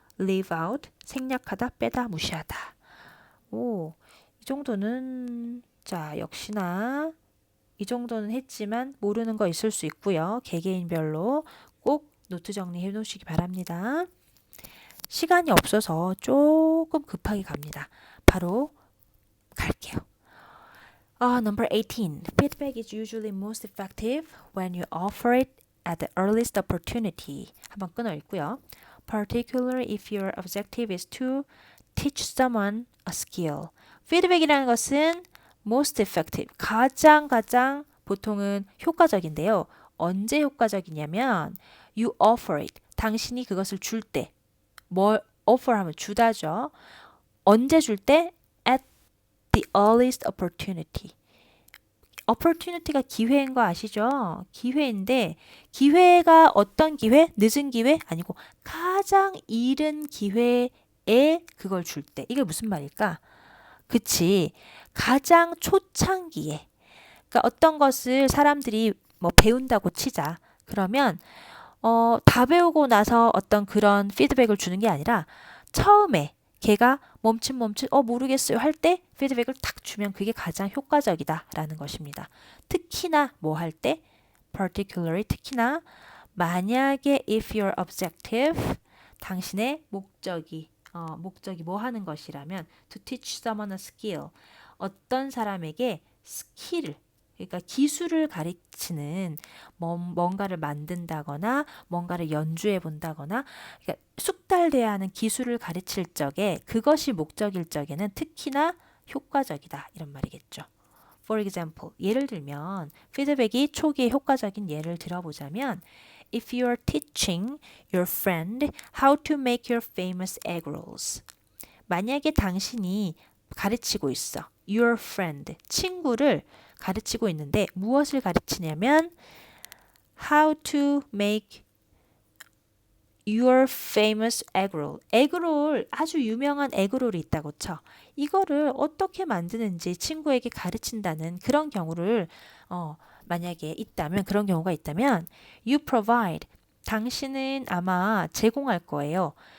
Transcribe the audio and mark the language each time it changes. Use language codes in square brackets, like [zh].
[ko] leave out, 생략하다, 빼다, 무시하다. 오, 이 정도는 자, 역시나 이 정도는 했지만 모르는 거 있을 수 있고요. 개개인별로 꼭 노트 정리해 놓으시기 바랍니다. 시간이 없어서 조금 급하게 갑니다. 바로 갈게요. [en] Number 18. Feedback is usually most effective when you offer it at the earliest opportunity. [ko] 한번 끊어 읽고요. [en] Particularly if your objective is to teach someone a skill. [ko] 피드백이라는 것은 [en] most effective, [ko] 가장 보통은 효과적인데요. 언제 효과적이냐면 [en] you offer it, [ko] 당신이 그것을 줄 때, 뭘 offer 하면 주다죠. 언제 줄 때? [en] At the earliest opportunity. [ko] opportunity가 기회인 거 아시죠? 기회인데 기회가 어떤 기회? 늦은 기회? 아니고 가장 이른 기회에 그걸 줄 때. 이게 무슨 말일까? 그치. 가장 초창기에. 그러니까 어떤 것을 사람들이 뭐 배운다고 치자. 그러면 다 배우고 나서 어떤 그런 피드백을 주는 게 아니라 처음에 걔가 멈칫 모르겠어요 할 때 피드백을 탁 주면 그게 가장 효과적이다라는 것입니다. 특히나 뭐 할 때? particularly 특히나 만약에 [en] if your objective [ko] 당신의 목적이 뭐 하는 것이라면 [en] to teach someone a skill [ko] 어떤 사람에게 스킬을 그러니까 기술을 가르치는 뭔가를 만든다거나 뭔가를 연주해 본다거나 그러니까 숙달돼야 하는 기술을 가르칠 적에 그것이 목적일 적에는 특히나 효과적이다 이런 말이겠죠. [en] For example, [ko] 예를 들면 피드백이 초기에 효과적인 예를 들어보자면 [en] If you are teaching your friend how to make your famous egg rolls [ko] 만약에 당신이 가르치고 있어 [en] your friend, [ko] 친구를 가르치고 있는데 무엇을 가르치냐면 [en] how to make your famous egg roll. [ko] 에그롤 아주 유명한 에그롤이 있다고 쳐. 이거를 어떻게 만드는지 친구에게 가르친다는 그런 경우를 만약에 있다면 그런 경우가 있다면 [en] you provide [ko] 당신은 아마 제공할 거예요.